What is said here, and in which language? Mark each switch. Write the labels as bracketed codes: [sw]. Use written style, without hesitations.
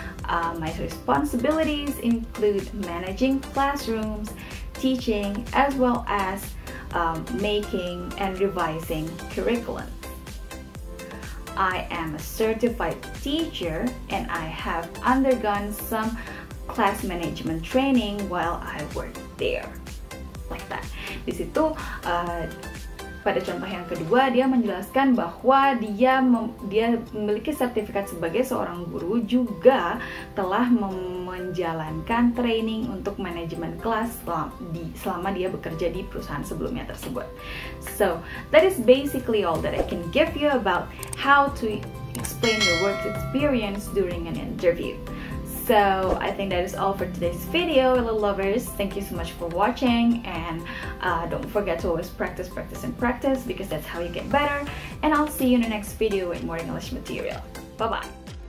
[en] My responsibilities include managing classrooms, teaching, as well as making and revising curriculum. I am a certified teacher and I have undergone some class management training while I work there, like that. [id] Di situ pada contoh yang kedua dia menjelaskan bahwa dia memiliki sertifikat sebagai seorang guru, juga telah menjalankan training untuk manajemen kelas selama dia bekerja di perusahaan sebelumnya tersebut. [en] So that is basically all that I can give you about how to explain your work experience during an interview. So I think that is all for today's video, little lovers. Thank you so much for watching, and don't forget to always practice because that's how you get better. And I'll see you in the next video with more English material. Bye bye.